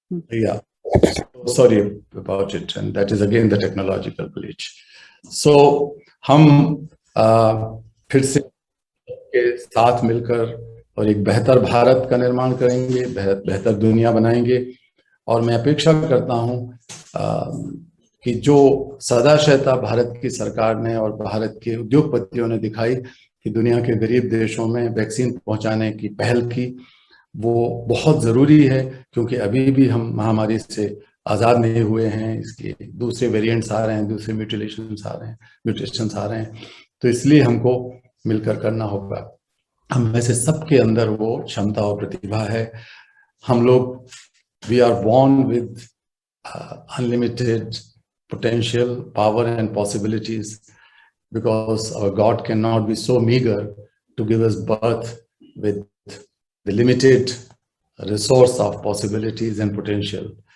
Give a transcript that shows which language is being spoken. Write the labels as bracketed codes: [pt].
[en] Yeah, sorry about it, and that is again the technological glitch. [hi] So हम फिर से के साथ मिलकर और एक बेहतर भारत का निर्माण करेंगे, बेहतर दुनिया बनाएंगे। और मैं अपेक्षा करता हूं कि जो सदाशयता भारत की सरकार ने और भारत के उद्योगपतियों ने दिखाई कि दुनिया के गरीब देशों में वैक्सीन पहुंचाने की पहल की, वो बहुत जरूरी है, क्योंकि अभी भी हम महामारी से आजाद नहीं हुए हैं। इसके दूसरे वेरिएंट्स आ रहे हैं, दूसरे म्यूटेशंस आ रहे हैं, तो इसलिए हमको मिलकर करना होगा। हम में से सबके अंदर वो क्षमता और प्रतिभा है। हम लोग [en] We are born with unlimited potential, power and possibilities, because our God cannot be so meager to give us birth with the limited resource of possibilities and potential.